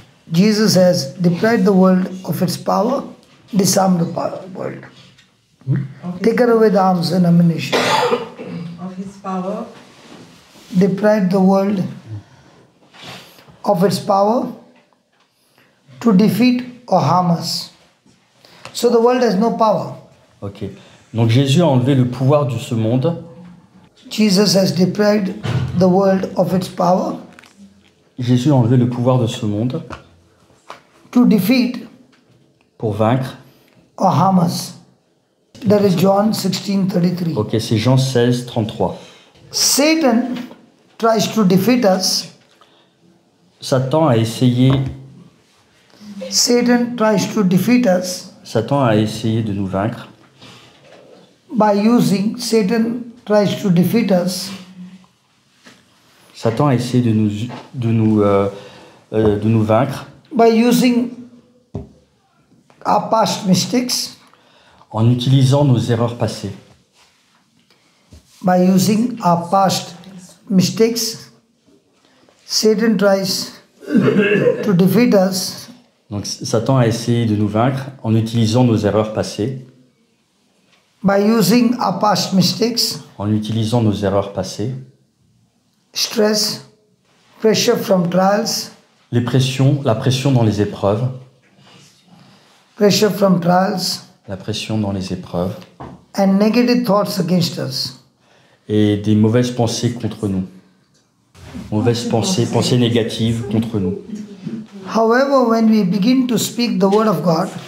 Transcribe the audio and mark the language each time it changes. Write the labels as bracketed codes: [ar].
[en] Jesus has deprived the world of its power, disarmed the world, taken away the arms and ammunition, Of his power. deprived the world of its power to defeat or harm us. So the world has no power. Ok. [fr] Donc Jésus a enlevé le pouvoir de ce monde. [en] Jesus has deprived the world of its power [fr] Jésus a enlevé le pouvoir de ce monde [en] to defeat [fr] pour vaincre. [en] or harm us. That is John 16:33. [fr] Ok, c'est Jean 16, 33. [en] Satan tries to defeat us [fr] Satan a essayé [en] Satan tries to defeat us [fr] Satan a essayé de nous vaincre [en] Satan tries to defeat us [fr] Satan a essayé de nous vaincre [en] by using our past mistakes, [fr] en utilisant nos erreurs passées. [en] by using our past mistakes. Satan tries to defeat us [fr] Donc Satan a essayé de nous vaincre en utilisant nos erreurs passées, [en] by using our past mistakes, [fr] en utilisant nos erreurs passées, [en] stress, pressure from trials, [fr] la pression dans les épreuves, [en] pressure from trials, [fr] la pression dans les épreuves, [en] and negative thoughts against us. [fr] et des mauvaises pensées contre nous. Mauvaises pensées négatives contre nous. [en] However, when we begin to speak the word of God,